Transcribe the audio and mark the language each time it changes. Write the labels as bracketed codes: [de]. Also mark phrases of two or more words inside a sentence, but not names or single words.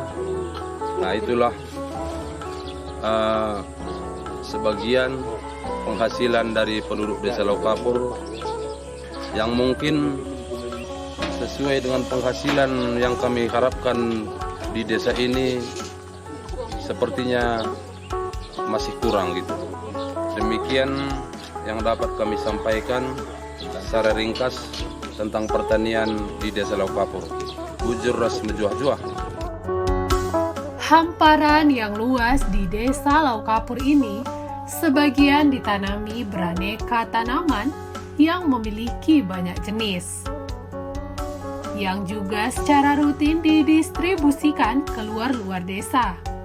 [id] Nah, itulah sebagian penghasilan dari penduduk Desa Laukapur yang mungkin sesuai dengan penghasilan yang kami harapkan di desa ini sepertinya masih kurang gitu. Demikian yang dapat kami sampaikan secara ringkas tentang pertanian di Desa Laukapur. [btx] Bujur ras menjuah-juah. [id] Hamparan yang luas di Desa Laukapur ini sebagian ditanami beraneka tanaman yang memiliki banyak jenis, yang juga secara rutin didistribusikan keluar desa.